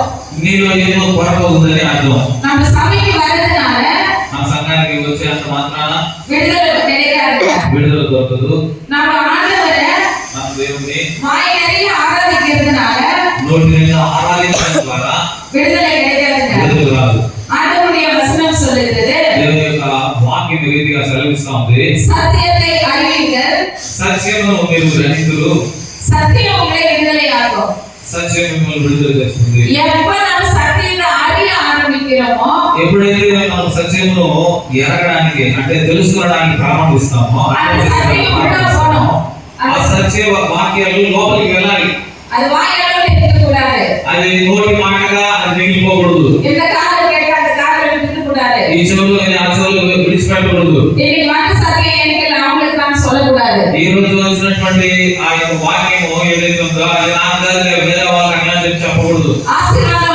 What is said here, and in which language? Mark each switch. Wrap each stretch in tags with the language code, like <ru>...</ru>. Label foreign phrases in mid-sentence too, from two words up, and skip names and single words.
<te>నీలో ఏదో కొరత ఉందని అర్థం.</te> <ta>நம்ம சபைக்கு வரதுனால</ta> <te>ఆ సంఘానికి వచ్చే అంత మాత్రాన</te> <ta>விடுதலை கிடைக்காது.</ta> <te>విడుదల దొరకదు.</te> <ta>நம்ம ஆண்டவரை</ta> <te>మన దేవుని</te> <ta>வாய் நிறைய ஆராதிக்கிறதுனால</ta> <te>నోటి నిండా ఆరాధించడం ద్వారా</te> <ta>விடுதலை கிடைக்காதுங்க.</ta> <te>విడుదల రాదు.</te> <ta>ஆண்டவருடைய வசனம் சொல்லுகிறது,</ta> <te>దేవుని యొక్క వాక్యం రీతిగా సెలవిస్తా ప్రారంభిస్తా ఉంది.</te> <ta>சத்தியத்தை அறிவீர்கள்,</ta> <te>సత్యమును మీరు గ్రహించురు,</te> <ta>சத்தியம் உங்களை விடுதலையாக்கும்.</ta> <te>సత్యం మిమ్మల్ని విడుదల చేస్తుంది.</te> <ta>எப்ப நம்ம சத்தியத்தை அறிய ఆరంభిக்கிறோమో,</ta> <te>ఎప్పుడైతే మనం సత్యమును ఎరగడానికి అంటే తెలుసుకోవడానికి ప్రారంభిస్తామో ఆ సత్య వాక్యాలు లోపలికి వెళ్ళాలి.</te> <ta>அது வாயால இருக்க கூடாது.</ta> <te>అది నోటి మాటగా అది మిగిలిపోకూడదు.</te> <ta>இந்த காதுல கேட்க அந்த காதுல விட்டுக்க கூடாது.</ta> <te>ఈ చెవులు ఆ చెవులు విడిచిపెట్టకూడదు.</te> <ta>இன்னைக்கு வாக்கு சத்தியம் எனக்கு அவங்களுக்கு நான் சொல்லக்கூடாது.</ta> <te>ఈ రోజు వచ్చినటువంటి ఆ యొక్క వాక్యము ఏదైతే ఉందో అది నా దగ్గర వేరే వాళ్ళకి అట్లా చెప్పకూడదు. ఆశీర్వాదం</te>